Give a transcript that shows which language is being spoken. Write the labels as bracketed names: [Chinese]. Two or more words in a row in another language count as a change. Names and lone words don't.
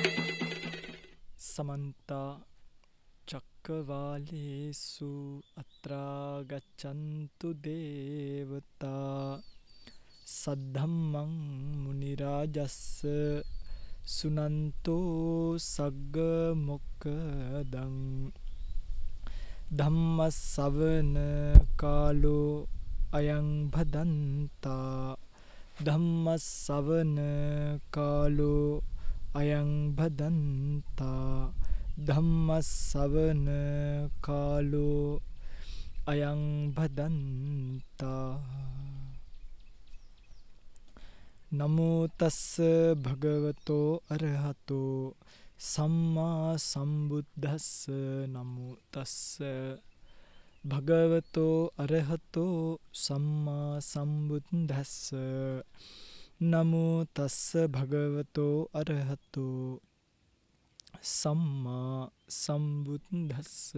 [Pali] समन्ता चक्रवालेषु अत्रा गच्छन्तु देवता सद्धम्मं मुनिराजस्स सुनन्तो सग्गमुक्कदं धम्मස්සවන කාලෝ අයං භදන්තා ධම්මස්සවන කාලෝ අයං භදන්තා ධම්මස්සවන කාලෝ අයං භදන්තා නමෝ තස්ස භගවතෝ අරහතෝ සම්මා සම්බුද්දස්ස නමෝ තස්ස භගවතෝ අරහතෝ සම්මා සම්බුද්දස්ස නමෝ තස්ස භගවතෝ අරහතෝ සම්මා සම්බුද්දස්ස